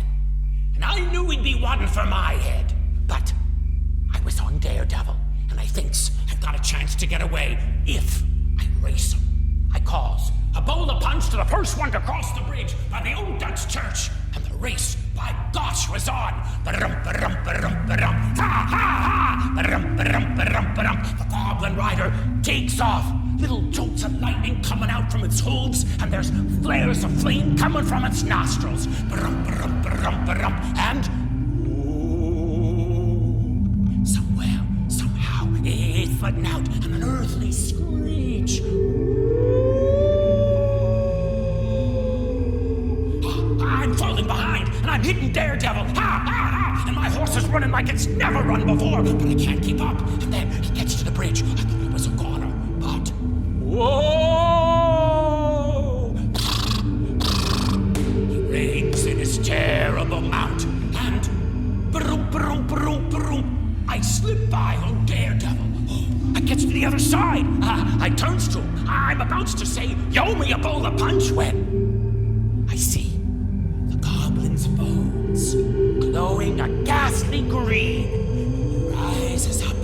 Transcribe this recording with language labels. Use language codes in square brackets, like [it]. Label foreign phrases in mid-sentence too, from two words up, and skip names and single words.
[en] And I knew he'd be wanting for my head. But I was on Daredevil, and I thinks I've got a chance to get away if I race him. I calls a bowl of punch to the first one to cross the bridge by the old Dutch church. And the race, by gosh, was on. Ba-dum, ba-dum, ba-dum, ba-dum. Ha, ha, ha! Ba-dum, ba-dum, ba-dum, ba-dum. The goblin rider takes off. Little jolts of lightning coming out from its hooves, and there's flares of flame coming from its nostrils. Ba-dum, ba-dum, ba-dum, ba-dum. And somewhere, somehow, it's letting out an unearthly screech. I'm falling behind, and I'm hitting Daredevil. Ha, ha, ha! And my horse is running like it's never run before, but I can't keep up. And then he gets to the bridge. I thought it was a goner, but whoa! He reins in his terrible mount, and ba-room, ba-room, ba-room, ba-room, I slip by on Daredevil. I gets to the other side. I turns to him. I'm about to say, "Yo me a bowl of punch," when I see the goblin's bones glowing a ghastly green. He rises up.